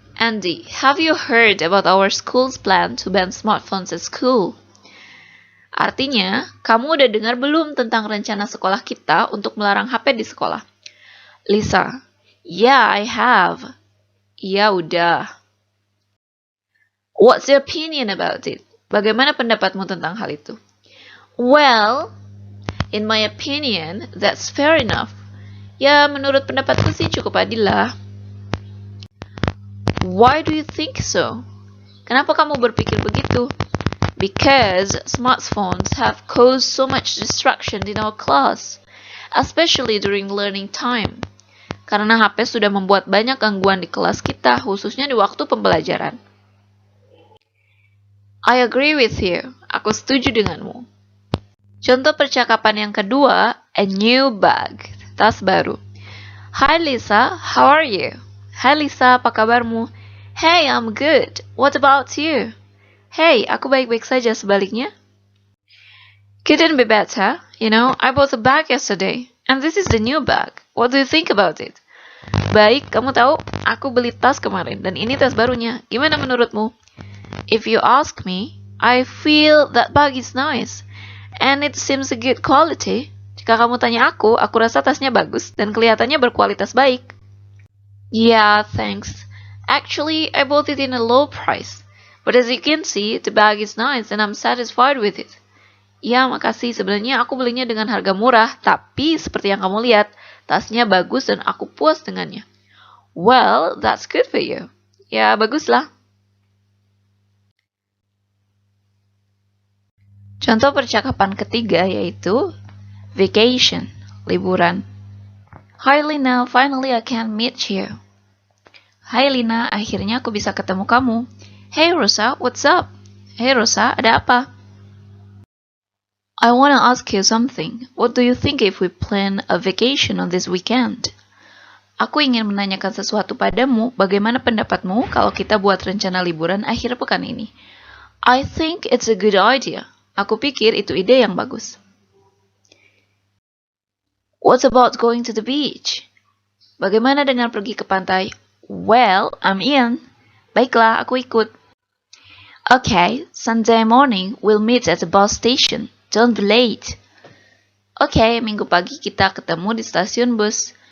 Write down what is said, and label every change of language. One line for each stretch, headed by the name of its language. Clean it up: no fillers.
English: Andy, have you heard about our school's plan to ban smartphones at school?
Indonesian: Artinya, kamu udah dengar belum tentang rencana sekolah kita untuk melarang HP di sekolah?
English: Lisa, yeah, I have.
Indonesian: Iya, udah.
English: What's your opinion about it?
Indonesian: Bagaimana pendapatmu tentang hal itu?
English: Well, in my opinion, that's fair enough.
Indonesian: Ya, menurut pendapatku sih cukup adil lah.
English: Why do you think so?
Indonesian: Kenapa kamu berpikir begitu?
English: Because smartphones have caused so much distraction in our class, especially during learning time.
Indonesian: Karena HP sudah membuat banyak gangguan di kelas kita, khususnya di waktu pembelajaran.
English: I agree with you.
Indonesian: Aku setuju denganmu. Contoh percakapan yang kedua,
English: a new bag,
Indonesian: tas baru.
English: Hi Lisa, how are you?
Indonesian: Hai Lisa, apa kabarmu?
English: Hey, I'm good. What about you?
Indonesian: Hey, aku baik-baik saja, sebaliknya.
English: Couldn't be better. You know, I bought a bag yesterday, and this is the new bag. What do you think about it?
Indonesian: Baik, kamu tahu, aku beli tas kemarin, dan ini tas barunya. Gimana menurutmu?
English: If you ask me, I feel that bag is nice, and it seems a good quality.
Indonesian: Jika kamu tanya aku rasa tasnya bagus, dan kelihatannya berkualitas baik.
English: Yeah, thanks. Actually, I bought it in a low price. But as you can see, the bag is nice and I'm satisfied with it.
Indonesian: Ya, makasih. Sebenarnya aku belinya dengan harga murah, tapi seperti yang kamu lihat, tasnya bagus dan aku puas dengannya.
English: Well, that's good for you.
Indonesian: Ya, baguslah. Contoh percakapan ketiga yaitu vacation, liburan.
English: Hi Lina, finally I can meet you.
Indonesian: Hai Lina, akhirnya aku bisa ketemu kamu.
English: Hey Rosa, what's up? Hey Rosa,
Indonesian: ada apa?
English: I wanna ask you something. What do you think if we plan a vacation on this weekend?
Indonesian: Aku ingin menanyakan sesuatu padamu. Bagaimana pendapatmu kalau kita buat rencana liburan akhir pekan ini?
English: I think it's a good idea.
Indonesian: Aku pikir itu ide yang bagus.
English: What about going to the beach?
Indonesian: Bagaimana dengan pergi ke pantai?
English: Well, I'm in.
Indonesian: Baiklah, aku ikut.
English: Okay, Sunday morning we'll meet at the bus station. Don't be late.
Indonesian: Okay, minggu pagi kita ketemu di stasiun bus.